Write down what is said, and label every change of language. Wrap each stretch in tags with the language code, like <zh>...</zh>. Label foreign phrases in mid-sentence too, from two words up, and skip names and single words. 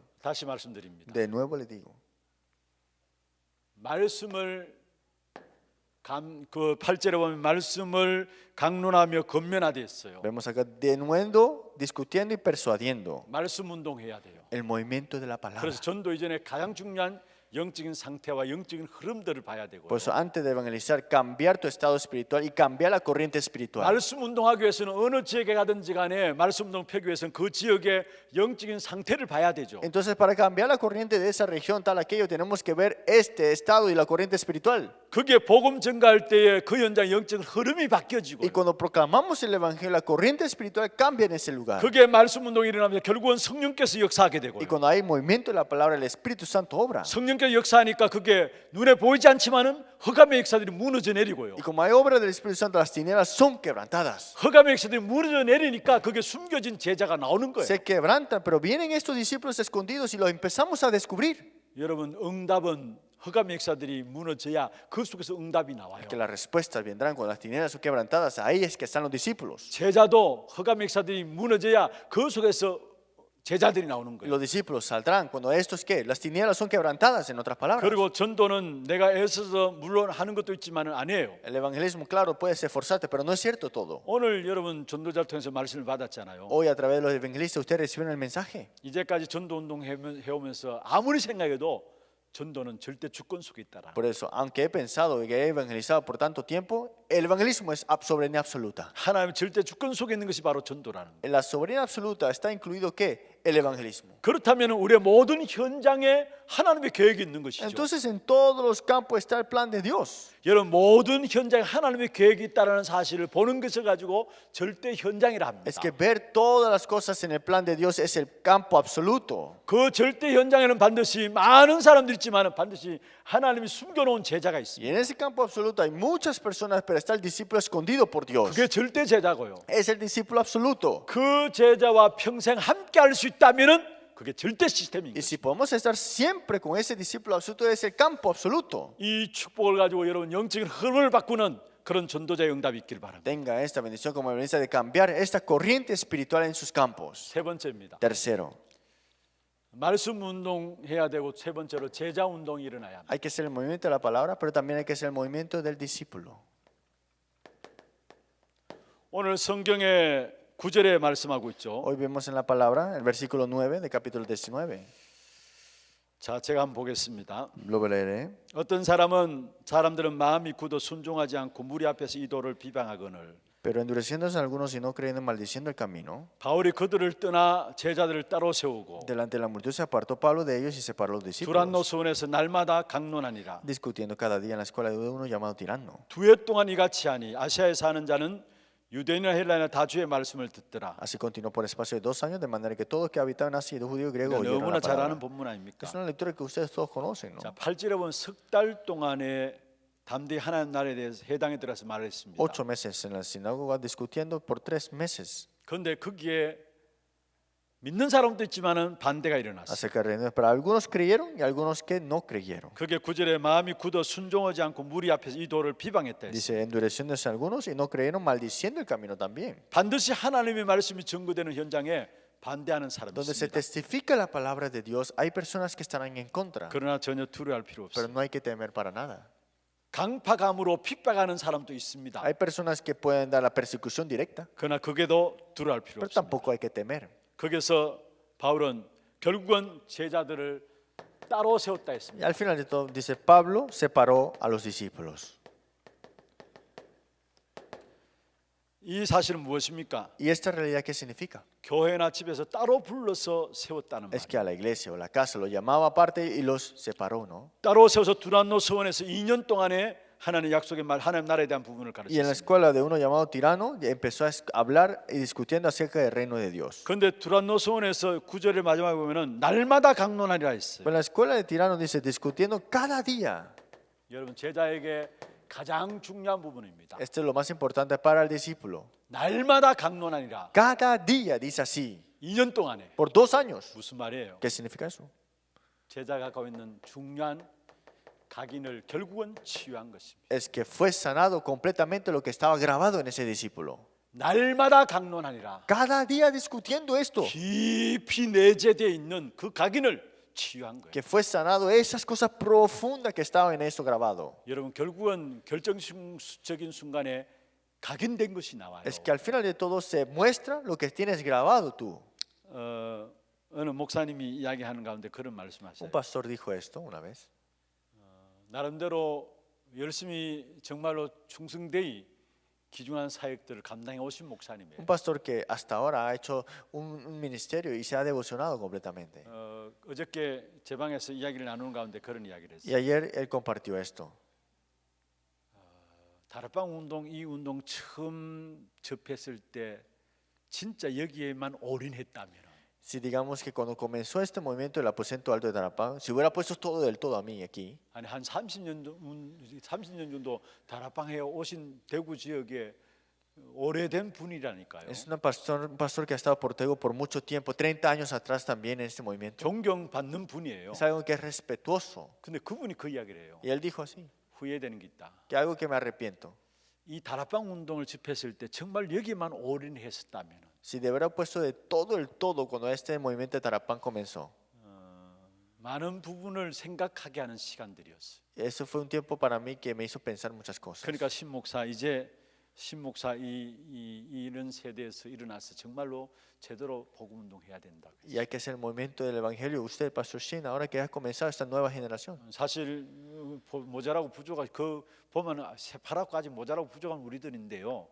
<ko>다시 말씀드립니다.</ko> <es>De nuevo le digo,</es> <ko>말씀을 그 8절에 보면 말씀을 강론하며 건면하되 했어요.</ko> <es>vemos acá de nuevo discutiendo y persuadiendo</es> <ko>말씀 운동해야 돼요.</ko> <es>el movimiento de la palabra.</es> <ko>그래서 전도 이전에 가장 중요한 영적인 상태와 영적인 흐름들을 봐야 되고요.</ko> <es>Por eso antes de evangelizar, cambiar tu estado espiritual y cambiar la corriente espiritual.</es> <ko>말씀 운동하기 위해서는 어느 지역에 가든지 간에 말씀 운동 펴기 위해서는 그 지역의 영적인 상태를 봐야 되죠.</ko> <es>Entonces, para cambiar la corriente de esa región, tal aquello, tenemos que ver este estado y la corriente espiritual.</es> <ko>그게 복음 전가할 때에 그 현장 영적 흐름이 바뀌어지고</ko> <es>Y cuando proclamamos el evangelio, la corriente espiritual cambia en ese lugar.</es> <ko>그게 말씀 운동이 일어나면 결국은 성령께서 역사하게 되고요.</ko> <es>Y cuando hay movimiento de la palabra, el Espíritu Santo obra.</es> <ko>성령께서 역사하니까 그게 눈에 보이지 않지만은 흑암의 역사들이 무너져 내리고요.</ko> <es>Y como hay obra del Espíritu Santo, las tinieblas son quebrantadas.</es> <ko>흑암의 역사들이 무너져 내리니까 그게 숨겨진 제자가 나오는 거예요.</ko> <es>Se quebrantan, pero vienen estos discípulos escondidos y los empezamos a descubrir.</es> <ko>여러분 응답은 흑암의 역사들이 무너져야 그 속에서 응답이 나와요.</ko> <es>Que las respuestas vendrán cuando las tinieblas son quebrantadas. Ahí es que están los discípulos.</es> <ko>제자도 흑암의 역사들이 무너져야 그 속에서 제자들이 나오는</ko> <es>Y</es> <ko>거예요.</ko> <es>los discípulos saldrán cuando estos que las tinieblas son quebrantadas, en otras palabras.</es> <ko>그리고 전도는 내가 애써서 물론 하는 것도 있지만은 아니에요.</ko> <es>El evangelismo, claro, puedes esforzarte, pero no es cierto todo.</es> <ko>오늘 여러분 전도자를 통해서 말씀을 받았잖아요.</ko> <es>Hoy a través de los evangelistas ustedes reciben el mensaje.</es> <ko>이제까지 전도 운동 해오면서 아무리 생각해도 전도는 절대 주권 속에 있다라.</ko> <es>Por eso, aunque he pensado y que he evangelizado por tanto tiempo, el evangelismo es soberanía absoluta.</es> <ko>하나님 절대 주권 속에 있는 것이 바로 전도라는 거예요.</ko> <es>En la soberanía absoluta está incluido ¿qué? El evangelismo.</es> <ko>그렇다면 우리의 모든 현장에 하나님의 계획이 있는 것이죠.</ko> <es>Entonces en todos los campos está el plan de Dios.</es> <ko>여러분 모든 현장에 하나님의 계획이 있다는 사실을 보는 것을 가지고 절대 현장이라 합니다.</ko> <es>Es que ver todas las cosas en el plan de Dios es el campo absoluto.</es> <ko>그 절대 현장에는 반드시 많은 사람들이 있지만 반드시 하나님이 숨겨놓은 제자가</ko> <es>Y</es> <ko>있습니다.</ko> <es>en ese campo absoluto hay muchas personas, pero está el discípulo escondido por Dios.</es> <ko>그게 절대 제자고요.</ko> <es>Es el discípulo absoluto.</es> <ko>그 제자와 평생 함께 할 수 있다면은 그게 절대 시스템인</ko> <es>Y</es> <ko>거예요.</ko> <es>si podemos estar siempre con ese discípulo absoluto, es el campo absoluto.</es> <ko>이 축복을 가지고 여러분 영적인 흐름을 바꾸는 그런 전도자의 응답이 있길 바랍니다.</ko> <es>Tenga esta bendición como evidencia de cambiar esta corriente espiritual en sus campos.</es> <ko>세 번째입니다.</ko> <es>Tercero,</es> <ko>말씀 운동해야 되고 세 번째로 제자 운동이 일어나야 합니다.</ko> <es>hay que hacer el movimiento de la palabra, pero también hay que hacer el movimiento del discípulo.</es> <ko>오늘 성경에 9절에 말씀하고 있죠.</ko> <es>Hoy vemos en la palabra, el versículo 9 de capítulo 19.</es> <ko>자, 제가 한번 보겠습니다.</ko> <es>Lo leeré.</es> <ko>어떤 사람들은 마음이 굳어 순종하지 않고 무리 앞에서 이도를 비방하거늘</ko> <es>Pero endureciéndose algunos y no creyendo, maldiciendo el camino,</es> <ko>바울이 그들을 떠나 제자들을 따로 세우고</ko> <es>delante de la multitud se apartó Pablo de ellos y separó a los</es> <ko>두란노</ko> <es>discípulos,</es> <ko>수원에서 날마다 강론하니라.</ko> <es>discutiendo cada día en la escuela de uno llamado Tirano.</es> <ko>두 해 동안 이같이 하니 아시아에 사는 자는 유대인이나 헬라이나 다 주의 말씀을 듣더라.</ko> <es>Así continuó por espacio de 2 años, de manera que todos que habitaban en Asia, judío y griego, oyeron</es> <ko>너무나</ko> <es>la</es> <ko>잘</ko> <es>palabra.</es> <ko>아는 본문 아닙니까?</ko> <es>Es una lectura que ustedes todos conocen, ¿no?</es> <ko>자, 8절에 보면 석 달 동안에 담대히 하나님 나라에 대해서 해당에 들어서 말했습니다.</ko> <es>8 meses en la sinagoga discutiendo por 3 meses</es> <ko>그런데 거기에 믿는 사람도 있지만은 반대가 일어났어요.</ko> <es>acerca de reuniones. Pero algunos creyeron y algunos que no creyeron.</es> <ko>그게 9절에 마음이 굳어 순종하지 않고 무리 앞에서 이 도를 비방했다 했어요.</ko> <es>Dice, endureciéndose algunos y no creyeron, maldiciendo el camino también.</es> <ko>반드시 하나님의 말씀이 증거되는 현장에 반대하는 사람이</ko> <es>Donde se</es> <ko>있습니다.</ko> <es>testifica la palabra de Dios, hay personas que estarán en contra,</es> <ko>그러나 전혀 두려워할 필요</ko> <es>pero</es> <ko>없어요.</ko> <es>no hay que temer para nada.</es> <ko>강파감으로 핍박하는 사람도 있습니다.</ko> <es>Hay personas que pueden dar la persecución directa,</es> <ko>그러나 그게도 두려워할 필요</ko> <es>pero</es> <ko>없습니다.</ko> <es>tampoco hay que temer.</es> <ko>거기서 바울은 결국은 제자들을 따로 세웠다</ko> <es>Y</es> <ko>했습니다.</ko> <es>al final de todo, dice, Pablo separó a los discípulos.</es> <ko>이 사실은 무엇입니까?</ko> <es>¿Y esta realidad qué significa?</es> <ko>교회나 집에서 따로 불러서 세웠다는</ko> <es>Es</es> <ko>말.</ko> <es>que a la iglesia o la casa lo llamaba aparte y los separó, ¿no?</es> <ko>따로 세워서 두란노 서원에서 2년 동안에 하나님의 약속의 말, 하나님 나라에 대한 부분을</ko> <es>Y en la</es> <ko>가르쳤습니다.</ko> <es>escuela de uno llamado Tirano empezó a hablar y discutiendo acerca del reino de Dios.</es> <ko>그런데 두란노 서원에서 9절의 마지막에 보면은 날마다 강론하리라 했어요.</ko> <es>Pero en la escuela de Tirano dice discutiendo cada día.</es> <ko>여러분 제자에게 가장 중요한 부분입니다.</ko> <es>Esto es lo más importante para el discípulo.</es> <ko>날마다 강론하니라.</ko> <es>Cada día dice así,</es> <ko>2년 동안에</ko> <es>por 2 años.</es> <ko>무슨 말이에요?</ko> <es>¿Qué significa eso?</es> <ko>제자가 갖고 있는 중요한 각인을 결국은 치유한 것입니다.</ko> <es>Es que fue sanado completamente lo que estaba grabado en ese discípulo.</es> <ko>날마다 강론하니라.</ko> <es>Cada día discutiendo esto,</es> <ko>깊이 내재되어 있는 그 각인을 치유한 거예요.</ko> <es>que fue sanado esas cosas profundas que estaban en eso grabado.</es> <ko>여러분 결국은 결정적인 순간에 각인된 것이 나와요.</ko> <es>Es que al final de todo se muestra lo que tienes grabado tú.</es> <ko>어느 목사님이 이야기하는 가운데 그런 말씀하셔요.</ko> <es>Un pastor dijo esto una vez.</es> <ko>나름대로 열심히 정말로 충성되이 귀중한 사역들을 감당해 오신 목사님이에요.</ko> <es>Un pastor que hasta ahora ha hecho un ministerio y se ha devocionado completamente.</es> <ko>어저께 제 방에서 이야기를 나누는 가운데 그런 이야기를</ko> <es>Y</es> <ko>했어요.</ko> <es>ayer él compartió esto.</es> <ko>다락방 운동 이 운동 처음 접했을 때 진짜 여기에만 올인했다면</ko> <es>Si digamos que cuando comenzó este movimiento del aposento alto de Tarapán, si hubiera puesto todo del todo a mí aquí,</es> <ko>아니 한 30년 정도 다락방에 오신 대구 지역에 오래된 분이라니까요.</ko> <es>es un pastor que ha estado por Tego por mucho tiempo, 30 años atrás también en este movimiento.</es> <ko>존경받는 분이에요.</ko> <es>Es algo que es respetuoso.</es> <ko>근데 그분이 그 이야기를 해요.</ko> <es>Y él dijo así,</es> <ko>후회되는 게 있다.</ko> <es>que algo que me arrepiento.</es> <ko>이 다락방 운동을 집했을 때 정말 여기만 올인했었다면</ko> <es>Si de verdad puesto de todo el todo cuando este movimiento de Tarapán comenzó.</es> <ko>많은 부분을 생각하게 하는 시간들이었어요.</ko> <es>Eso fue un tiempo para mí que me hizo pensar muchas cosas.</es> <ko>그러니까 신목사 이제 신목사 이런 세대에서 일어나서 정말로 제대로 복음 운동해야 된다.</ko> <es>Y hay que hacer el movimiento del evangelio. Usted, Pastor Shin, ahora que ha comenzado esta nueva generación.</es> <ko>사실 모자라고 부족한 그 보면 새파랗고 아직 모자라고 부족한 우리들인데요.</ko>